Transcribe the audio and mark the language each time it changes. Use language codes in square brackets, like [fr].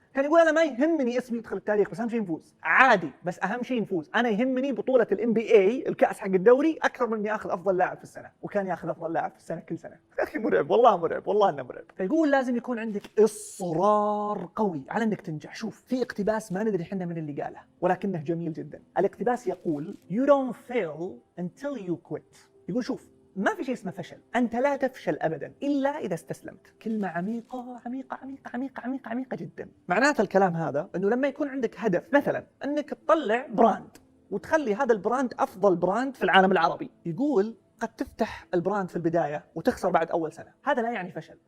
[ar] كان يقول انا ما يهمني اسمي يدخل التاريخ بس اهم شيء نفوز، عادي بس اهم شيء نفوز، انا يهمني بطوله NBA الكاس حق الدوري اكثر من اني اخذ افضل لاعب في السنه، وكان ياخذ افضل لاعب في السنه كل سنه. يا اخي مرعب، والله مرعب، والله انه مرعب. فيقول لازم يكون عندك اصرار قوي على انك تنجح. شوف في اقتباس ما ندري احنا من اللي قاله ولكنه جميل جدا. الاقتباس يقول [en] you don't fail until you quit. [ar] يقول شوف ما في شيء اسمه فشل، أنت لا تفشل أبدا إلا إذا استسلمت. كلمة عميقة عميقة عميقة عميقة عميقة عميقة جدا. معناته الكلام هذا أنه لما يكون عندك هدف مثلا أنك تطلع براند وتخلي هذا البراند أفضل براند في العالم العربي، يقول قد تفتح البراند في البداية وتخسر بعد أول سنة، هذا لا يعني فشل.